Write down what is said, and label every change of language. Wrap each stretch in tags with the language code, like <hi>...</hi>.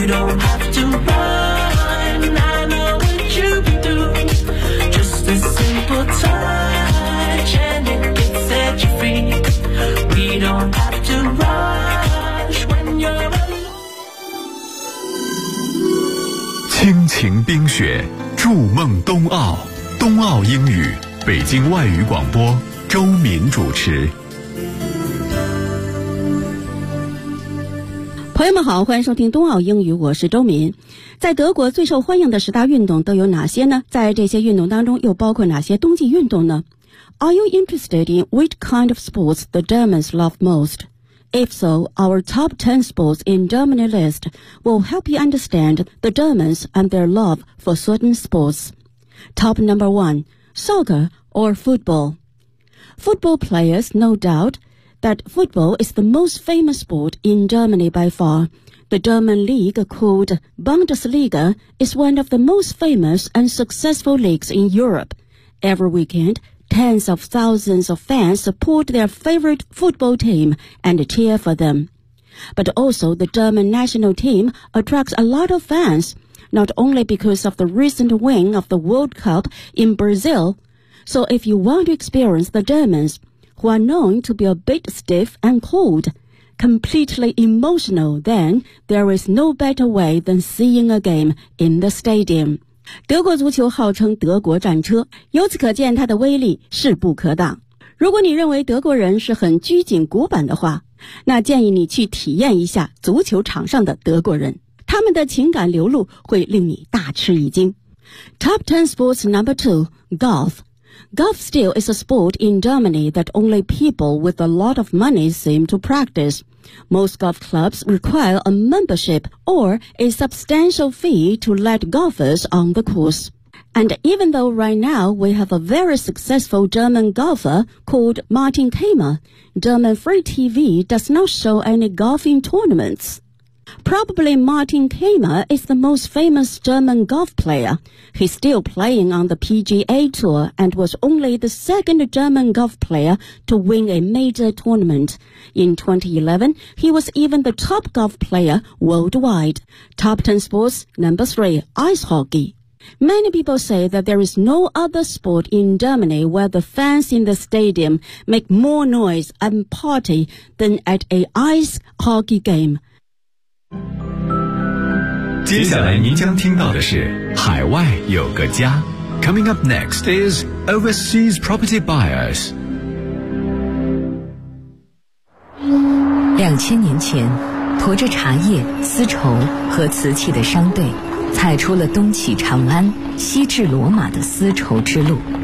<en>You don't have to run, I know what you do. Just a simple touch and it can set you free. We don't have to rush when you're alone.</en> <zh>亲情冰雪筑梦冬奥，冬奥英语，北京外语广播，周敏主持。朋友们好，欢迎收听冬奥英语，我是周敏。在德国最受欢迎的十大运动都有哪些呢？在这些运动当中又包括哪些冬季运动呢？</zh> <en>Are you interested in which kind of sports the Germans love most? If so, our top 10 sports in Germany list will help you understand the Germans and their love for certain sports. Top number 1, soccer or football. Football players, no doubt, that football is the most famous sport in Germany by far. The German league called Bundesliga is one of the most famous and successful leagues in Europe. Every weekend, tens of thousands of fans support their favorite football team and cheer for them. But also the German national team attracts a lot of fans, not only because of the recent win of the World Cup in Brazil. So if you want to experience the Germans, who are known to be a bit stiff and cold, completely emotional, then there is no better way than seeing a game in the stadium.</en> <zh>德国足球号称德国战车，由此可见它的威力势不可挡。如果你认为德国人是很拘谨古板的话，那建议你去体验一下足球场上的德国人，他们的情感流露会令你大吃一惊。</zh> <en>Top 10 sports number 2, golf. Golf still is a sport in Germany that only people with a lot of money seem to practice. Most golf clubs require a membership or a substantial fee to let golfers on the course. And even though right now we have a very successful German golfer called Martin Kramer, German free TV does not show any golfing tournaments. Probably Martin Kramer is the most famous German golf player. He's still playing on the PGA Tour and was only the second German golf player to win a major tournament. In 2011, he was even the top golf player worldwide. Top 10 sports, number 3, ice hockey. Many people say that there is no other sport in Germany where the fans in the stadium make more noise and party than at an ice hockey game.</en> <zh>接下来您将听到的是海外有个家。</zh> <en>Coming up next is Overseas Property Buyers。</en> <zh>2000年前，驮着茶叶、丝绸和瓷器的商队踩出了东起长安、西至罗马的丝绸之路。</zh>